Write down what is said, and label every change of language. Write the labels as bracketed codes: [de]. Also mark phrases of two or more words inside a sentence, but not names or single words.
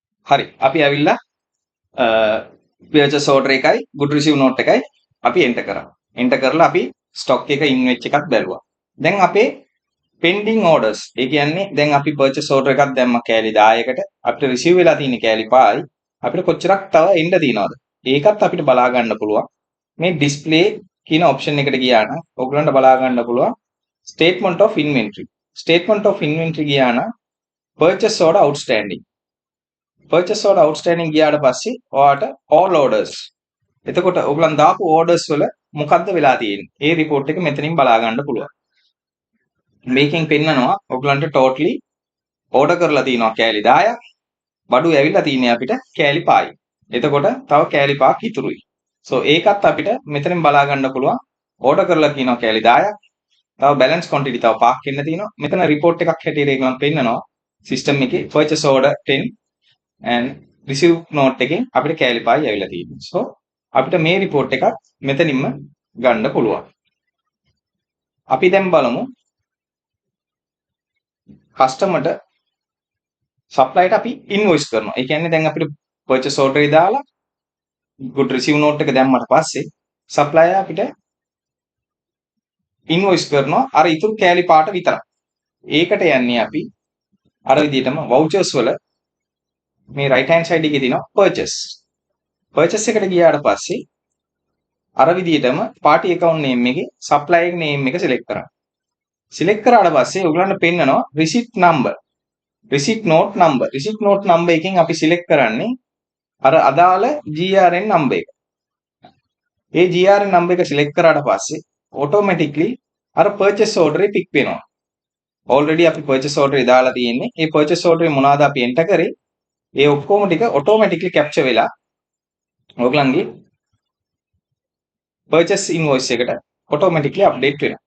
[si] හරි. අපි ඇවිල්ලා [en] purchase order [si] එකයි [en] good receive note [si] එකයි අපි enter කරා. enter කරලා අපි stock එක in වෙච්ච එකත් බැලුවා. දැන් අපේ [en] pending orders [si] ඒ කියන්නේ දැන් අපි [en] purchase order [si] එකක් දැම්ම කෑලි 10කට අපිට receive වෙලා තියෙන කෑලි 5යි අපිට කොච්චරක් තව එන්න තියෙනවද? ඒකත් අපිට බලා ගන්න පුළුවන්. මේ display කියන option එකට ගියා නම් ඔයගලන්ට බලා ගන්න පුළුවන් [en] statement of inventory. statement of inventory [si] ගියා නම් [en] purchase order outstanding. purchase order outstanding [si] ගියාට පස්සේ ඔයාට [en] all orders. [si] එතකොට ඔයගලන් දාපු orders වල මොකද්ද වෙලා තියෙන්නේ? ඒ report එක මෙතනින් බලා ගන්න පුළුවන්. මේකෙන් පෙන්නනවා ඔයගලන්ට [en] totally order [si] කරලා තියෙනවා කෑලි 10ක්. බඩු ඇවිල්ලා තියෙන්නේ අපිට කෑලි 5යි. එතකොට තව කෑලි 5ක් ඉතුරුයි. so ඒකත් අපිට මෙතනින් බලා ගන්න පුළුවන්. order කරලා තියෙනවා කෑලි 10ක්. තව [en] balance quantity [si] තව 5ක් එන්න තියෙනවා. මෙතන report එකක් හැටියට ඒගොල්ලන් පෙන්නනවා system එකේ [en] purchase order 10 and receive note [si] එකෙන් අපිට කෑලි 5යි ඇවිල්ලා තියෙන්නේ. so අපිට මේ report එකක් මෙතනින්ම ගන්න පුළුවන්. අපි දැන් බලමු customer ට supplier අපි invoice කරනවා. ඒ කියන්නේ දැන් අපිට [en] purchase order [si] එක දාලා [en] good receive note [si] එක දැම්මට පස්සේ supplier අපිට invoice කරනවා අර ඉතුරු කෑලි පාට විතරයි. ඒකට යන්නේ අපි අර විදිහටම vouchers වල මේ [en] right hand side [si] එකේ තියෙනවා purchase. purchase එකට ගියාට පස්සේ අර විදිහටම [en] party account name [si] එකේ [en] supplier name [si] එක select කරන්න. select කරාට පස්සේ ඔයගලන්ට පෙන්නනවා [en] receipt number. receipt note number. receipt note number [si] එකෙන් අපි [en] select [si] කරන්නේ අර අදාළ [en] GRN number එක. [si] ඒ [en] GRN number [si] එක select කරාට පස්සේ automatically අර [en] purchase order [si] එක pick වෙනවා. already අපි [en] purchase order [si] එක දාලා තියෙන්නේ. ඒ [en] purchase order [si] එක මොනවාද අපි enter කරේ? ඒ ඔක්කොම ටික automatically capture වෙලා ඔයගලන්ගේ [en] purchase invoice [si] එකට automatically update වෙනවා.